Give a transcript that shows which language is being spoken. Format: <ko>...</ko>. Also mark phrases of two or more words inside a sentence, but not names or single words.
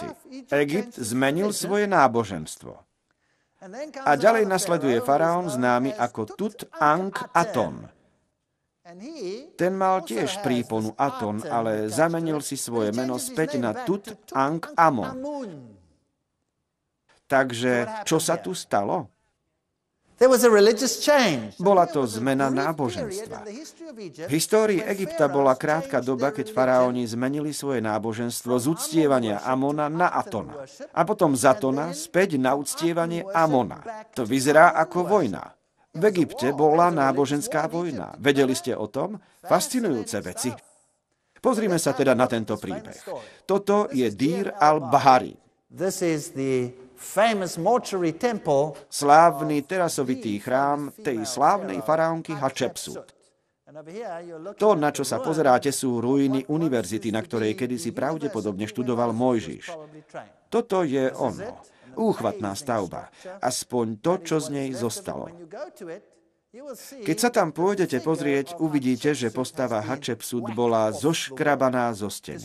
<sk>Egypt zmenil svoje náboženstvo. A ďalej nasleduje faraón známy ako Tut-Ankh-Aton. Ten mal tiež príponu Aton, ale zamenil si svoje meno späť na Tut-Ankh-Amon. Takže čo sa tu stalo?</sk> <en>There was a religious change.</en> <sk>Bola to zmena náboženstva. V histórii Egypta bola krátka doba, keď faraóni zmenili svoje náboženstvo z uctievania Amona na Atona. A potom z Atona späť na uctievanie Amona. To vyzerá ako vojna. V Egypte bola náboženská vojna. Vedeli ste o tom? Fascinujúce veci. Pozrime sa teda na tento príbeh. Toto je Dír al-Bahari.</sk> <en>This is the famous mortuary temple.</en> <sk>Slávny terasovitý chrám tej slávnej faraónky Hatšepsut. To, na čo sa pozeráte, sú ruiny univerzity, na ktorej kedysi pravdepodobne študoval Mojžiš. Toto je ono. Úchvatná stavba. Aspoň to, čo z nej zostalo. Keď sa tam pôjdete pozrieť, uvidíte, že postava Hatšepsut bola zoškrabaná zo steny.</sk>